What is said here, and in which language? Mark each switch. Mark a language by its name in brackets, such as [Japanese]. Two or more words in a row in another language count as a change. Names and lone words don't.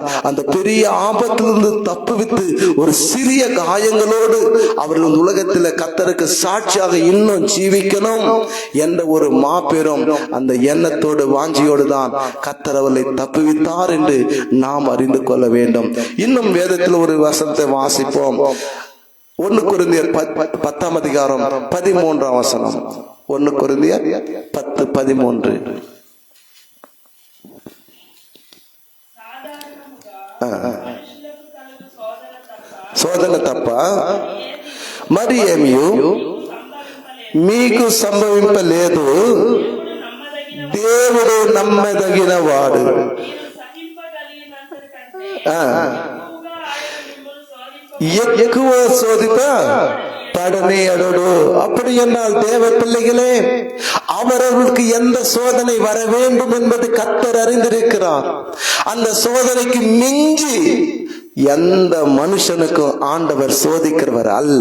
[Tamil] அந்த பெரிய ஆபத்திலிருந்து தப்புவித்து ஒரு சிறிய காயங்களோடு அவர்கள் உலகத்தில் கர்த்தருக்கு சாட்சியாக இன்னும் ஜீவிக்கணும் என்ற ஒரு மாபெரும் அந்த எண்ணத்தோடு வாஞ்சியோடு தான் கர்த்தர் அவர்களை தப்புவித்தார் என்று நாம் அறிந்து கொள்ள வேண்டும். இன்னும் வேதத்தில் ஒரு வசனத்தை வாசிப்போம். 1 கொரிந்தியர் 10:13. 1 கொரிந்தியர் 10:13. [Telugu] శోధన తప్ప మరి ఏమీ మీకు సంభవింపలేదు. దేవుడు నమ్మదగిన వాడు. ఎక్కువ శోధిత படனே அடோடு. [Tamil] அப்படி என்றால் தேவ பிள்ளைகளே, அவர்களுக்கு எந்த சோதனை வர வேண்டும் என்பது கர்த்தர் அறிந்திருக்கிறார். அந்த சோதனைக்கு மிஞ்சி எந்த மனுஷனுக்கும் ஆண்டவர் சோதிக்கிறவர் அல்ல.